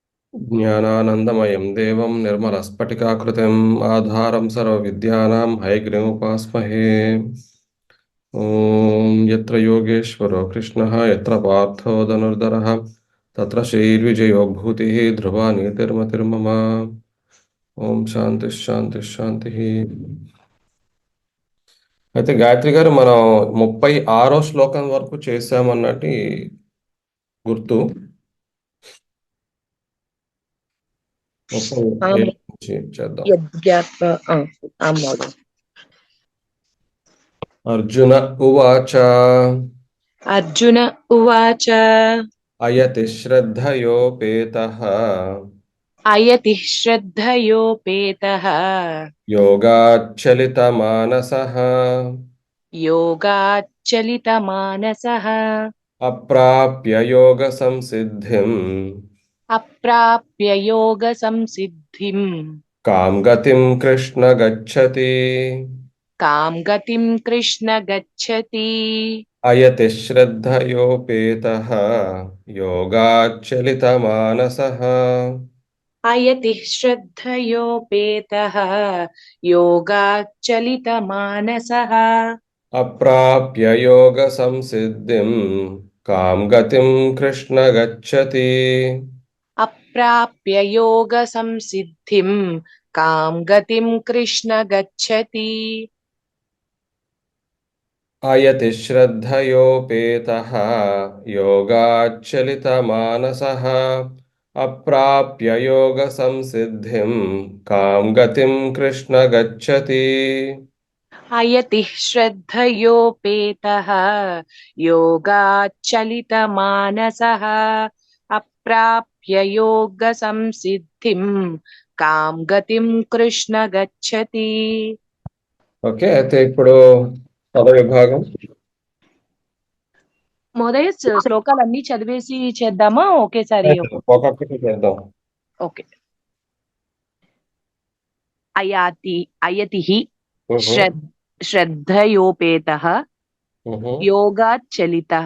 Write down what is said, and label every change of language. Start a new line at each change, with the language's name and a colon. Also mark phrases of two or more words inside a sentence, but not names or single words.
Sanskrit: జ్ఞానానందమయం దేవం నిర్మలస్ఫటికాకృతిం ఆధారం సర్వవిద్యానాం హయగ్రీవముపాస్మహే. ఓం యత్ర యోగేశ్వరో కృష్ణః యత్ర పార్థో ధనుర్ధరః తత్ర శ్రీర్విజయో భూతిః ధ్రువా నీతిర్మతిర్మమ. ఓం శాంతి శాంతి శాంతి.
Telugu: అయితే గాయత్రి గారు, మనం 36వ శ్లోకం వరకు చేశామన్నట్టు గుర్తు. 37
Sanskrit: आम्
Telugu: నుంచి చేద్దాం.
Sanskrit: यज्ञात्वा आम् महोदय। అర్జున ఉవాచ अर्जुन उवाच అయతి శ్రద్ధయోపేతః अयति श्रद्धयोपेतः యోగాచ్చలితమానసః योगाच्चलितमानसः అప్రాప్య యోగ సంసిద్ధిం अप्राप्य योगसंसिद्धिम् కాం గతిం కృష్ణ గచ్చతి. कां गतिं कृष्ण गच्छति। అయతి శ్రద్ధయోపేతః యోగాచ్చలితమానసః अयति श्रद्धयोपेतः योगाच्चलितमानसः అప్రాప్య యోగ సంసిద్ధిం కాం గతిం కృష్ణ గచ్చతి. अप्राप्य योगसंसिद्धिं कां गतिं कृष्ण गच्छति। అయతి శ్రద్ధయోపేతః యోగాచ్చలితమానసః అప్రాప్య యోగ సంసిద్ధిం కాం గతిం కృష్ణ గచ్చతి. अयति श्रद्धयोपेतः योगाच्चलितमानसः अप्राप्य योगसंसिद्धिं कां गतिं कृष्ण गच्छति।
Telugu: ఓకే, అయితే ఇప్పుడు పద విభాగం. మోదయ శ్లోకాలన్నీ చదివేసి చేద్దామా ఒకేసారి? ఒక్కొక్కటి చేద్దాం.
Sanskrit: ఓకే. అయతిః శ్రద్ధయోపేతః యోగాచ్చలితః